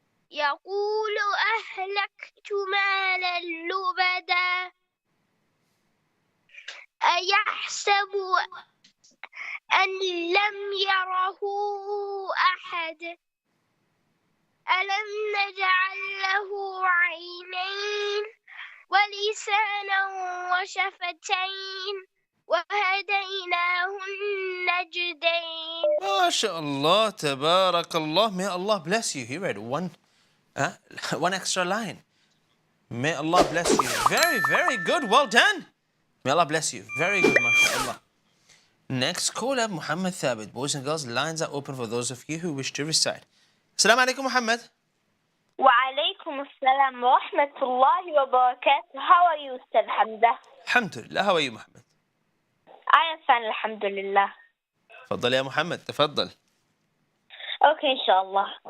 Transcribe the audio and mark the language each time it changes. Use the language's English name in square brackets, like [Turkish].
[Arabic] يقول أهلكت مالا لبدا أيحسب أن لم يره أحد ألم نجعل له عينين ولسانا وشفتين وهديناه النجدين. MashaAllah, tabarakallah. [English] May Allah bless you. He read one extra line. May Allah bless you. Very, very good. Well done. May Allah bless you. Very good, mashallah. Next caller, Muhammad Thabit. Boys and girls, lines are open for those of you who wish to recite. Assalamu alaikum, Muhammad. [Arabic] وعليكم السلام ورحمة الله وبركاته. [English] How are you, Ustaz Hamza? Alhamdulillah. How are you, Muhammad? I am fine, alhamdulillah. [Arabic] تفضل يا محمد تفضل. [English] Okay, inshallah.